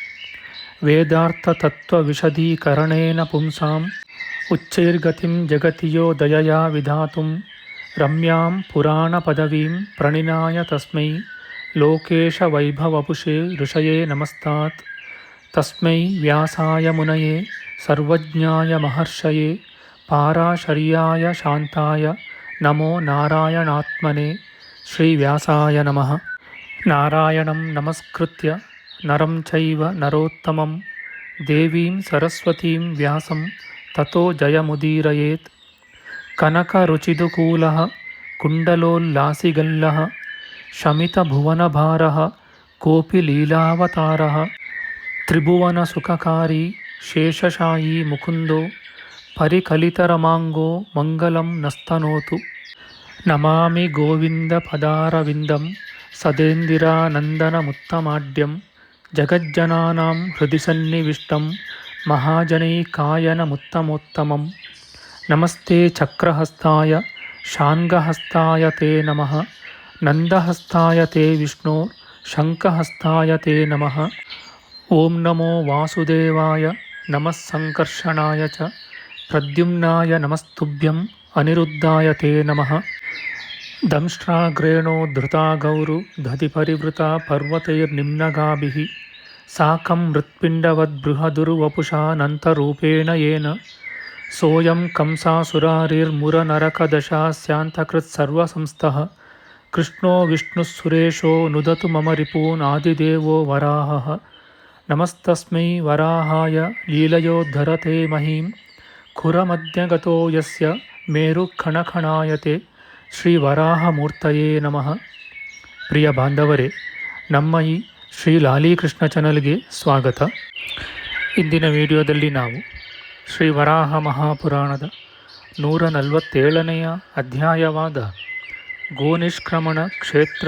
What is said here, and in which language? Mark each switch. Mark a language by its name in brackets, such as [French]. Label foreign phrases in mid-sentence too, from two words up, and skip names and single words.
[Sanskrit] वेदार्थतत्त्वविशदीकरणेन पुंसां उच्चैर्गतिं जगति यो दयया विधातुं रम्यां पुराणपदवीं प्रणिनाय तस्मै लोकेशवैभवपुषे ऋषये नमस्तात्. तस्मै व्यासाय मुनये सर्वज्ञाय महर्षये पाराशर्याय शान्ताय नमो नारायणात्मने. श्रीव्यासाय नमः. नारायणं नमस्कृत्य नरं चैव नरोत्तमं देवीं सरस्वतीं व्यासं ततो जयमुदीरयेत्. कनकरुचिदुकूलः कुण्डलोल्लासिगल्लः शमितभुवनभारः कोपि लीलावतारः त्रिभुवनसुखकारि शेषशायी मुकुन्दो परिकलितरमाङ्गो मङ्गलं नस्तनोतु. नमामि गोविन्दपदारविन्दं सदेन्दिरानन्दनमुत्तमाढ्यं जगज्जनानां हृदि सन्निविष्टं महाजनैकायनमुत्तमोत्तमं. नमस्ते चक्रहस्ताय शाङ्गहस्ताय ते नमः. नन्दहस्ताय ते विष्णो शङ्खहस्ताय ते नमः. ओं नमो वासुदेवाय नमः सङ्कर्षणाय च प्रद्युम्नाय नमस्तुभ्यं अनिरुद्धाय ते नमः. दंष्ट्राग्रेणो धृता गौरु दधिपरिवृता पर्वतैर्निम्नगाभिः साकं मृत्पिण्डवद्बृहदुर्वपुषानन्तरूपेण येन सोयं कंसासुरारिर्मुरनरकदशास्यान्तकृत्सर्वसंस्थः कृष्णो विष्णुःसुरेशो नुदतु मम रिपून् आदिदेवो वराहः. नमस्तस्मै वराहाय लीलयोद्धरते महीं खुरमध्यगतो यस्य मेरुखणखणायते. श्री वराहमूर्तये नमः. [Kannada] ಪ್ರಿಯ ಬಾಂಧವರೇ, ನಮ್ಮ ಈ ಶ್ರೀ ಲಾಲೀಕೃಷ್ಣ ಚಾನಲ್ಗೆ ಸ್ವಾಗತ. ಇಂದಿನ ವಿಡಿಯೋದಲ್ಲಿ ನಾವು ಶ್ರೀ ವರಾಹ ಮಹಾಪುರಾಣದ 147ನೆಯ ಅಧ್ಯಾಯವಾದ ಗೋನಿಷ್ಕ್ರಮಣ ಕ್ಷೇತ್ರ